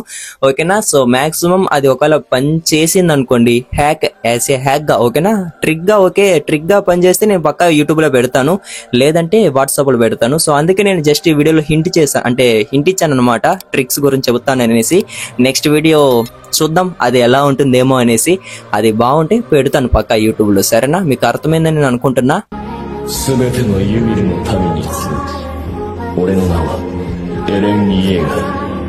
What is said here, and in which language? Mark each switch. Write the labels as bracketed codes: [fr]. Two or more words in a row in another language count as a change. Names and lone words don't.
[te] ఓకేనా, సో మాక్సిమం అది ఒకవేళ పని చేసింది అనుకోండి [en] hack as a hack [te] గా, ఓకేనా, ట్రిక్ గా, ఓకే ట్రిక్ గా పని చేస్తే నేను పక్కా యూట్యూబ్ లో పెడతాను, లేదంటే వాట్సాప్ లో పెడతాను. సో అందుకే నేను జస్ట్ ఈ వీడియోలో హింట్ చేశాను, అంటే హింట్ ఇచ్చాను అనమాట, ట్రిక్స్ గురించి చెబుతాను అనేసి. [en] next video [te] చూద్దాం అది ఎలా ఉంటుందేమో అనేసి. అది బాగుంటే పెడతాను పక్కా యూట్యూబ్ లో. సరేనా, మీకు అర్థమైందని నేను అనుకుంటున్నా. [ja] 全てのユミルの民に告ぐ俺の名はエレン・イエーガー